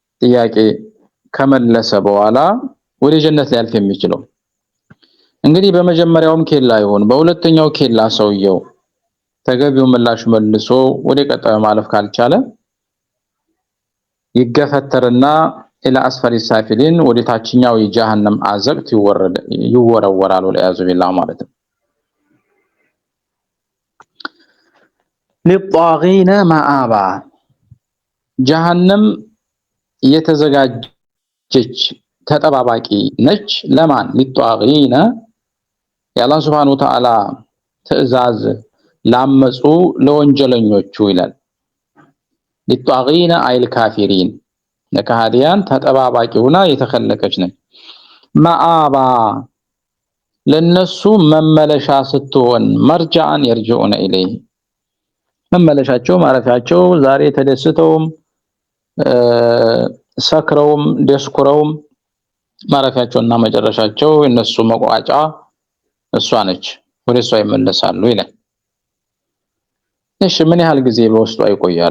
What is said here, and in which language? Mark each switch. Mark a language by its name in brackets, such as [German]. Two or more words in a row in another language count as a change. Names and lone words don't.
[Amharic] ጥያቄ ከመለሰ በኋላ ወደ ጀነት ሊያልፍ የሚችለው። እንግዲህ በመጀመሪያውም ኬላ ይሁን በሁለተኛው ኬላ ሰውየው ተገቢው ምላሽ መልሶ ወደ ቀጣዩ ማለፍ ካልቻለ ይገፈተርና ኢላ አስፈሪ ሳፊሊን ወደ ታችኛው የጀሃነም አዘቅት ይወረወራል [Arabic] والعياذ بالله [Amharic] ማለት ነው። [Arabic] للطاغين مآبا [Amharic] ጀሃነም የተዘጋጀች ተጠባባቂ ነች ለማን للطاغين የአላህ [Arabic] سبحانه وتعالى [Amharic] ትእዛዝ ላመጹ ለወንጀለኞቹ ይላል። [Arabic] للطاغين أي الكافرين [Amharic] ለካህዲያን ተጠባባቂ ሆና የተከለከች ነች። ማአባ ለነሱ መመለሻ ስትሆን መርጃን [Arabic] يرجعون إليه [Amharic] መመለሻቸው ማረፊያቸው ዛሬ ተደስተውም ሰክረውም ደስኩረውም ማረፊያቸውና መጨረሻቸው እነሱ መቋጫ እሷ ነች። ወደ እሷ ይመለሳሉ ይላል። እሺ ምን ያህል ጊዜ በውስጧ ይቆያሉ?